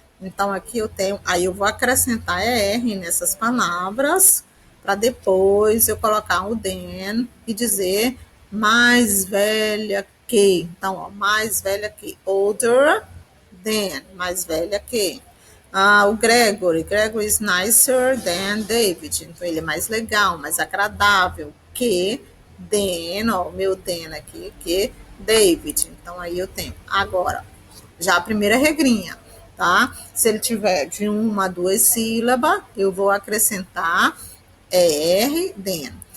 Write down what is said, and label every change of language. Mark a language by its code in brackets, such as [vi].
[pt] Então, aqui eu tenho, aí eu vou acrescentar R nessas palavras, para depois eu colocar o than e dizer mais velha que. Então, ó, mais velha que. [en] Older than, [pt] mais velha que. [en] O Gregory is nicer than David. [pt] Então, ele é mais legal, mais agradável que than, ó, o meu than aqui, que David. Então, aí eu tenho. Agora, já a primeira regrinha, tá? Se ele tiver de uma a duas sílabas, eu vou acrescentar R, than.